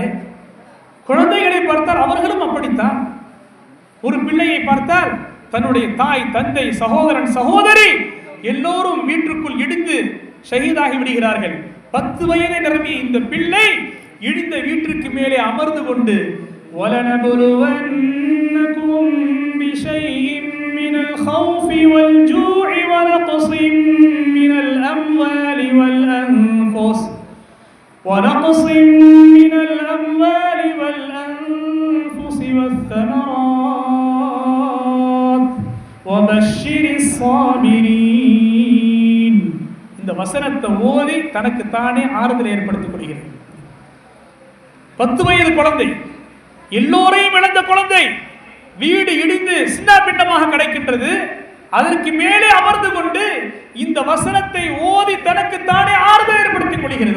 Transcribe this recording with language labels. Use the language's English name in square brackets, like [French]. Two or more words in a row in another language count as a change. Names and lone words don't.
[Tamil] குழந்தைகளை பார்த்தால் அவர்களும் அப்படித்தான். ஒரு பிள்ளையை பார்த்தால் தன்னுடைய தாய், தந்தை, சகோதரன், சகோதரி எல்லோரும் வீட்டுக்குள் இடிந்து ஷஹீதாகி விடுகிறார்கள். 10 வயதை நிரம்பிய இந்த பிள்ளை இடிந்த வீட்டிற்கு மேலே அமர்ந்து கொண்டு [Arabic] وَلَنَبْلُوَنَّكُمْ بِشَيْءٍ مِّنَ الْخَوْفِ وَالْجُوعِ وَنَقْصٍ مِّنَ الْأَمْوَالِ وَالْأَنفُسِ وَالثَّمَرَاتِ وَبَشِّرِ الصَّابِرِينَ [Tamil] இந்த வசனத்தை ஓதி தனக்கு தானே ஆறுதல் ஏற்படுத்திக் கொள்கிறது. 10 வயது குழந்தை, எல்லோரையும் இழந்த குழந்தை, வீடு இடிந்து சின்ன பின்னமாக கிடைக்கின்றது. அதற்கு மேலே அமர்ந்து கொண்டு இந்த வசனத்தை ஓதி தனக்கு தானே ஆறுதல் ஏற்படுத்திக் கொள்கிறது.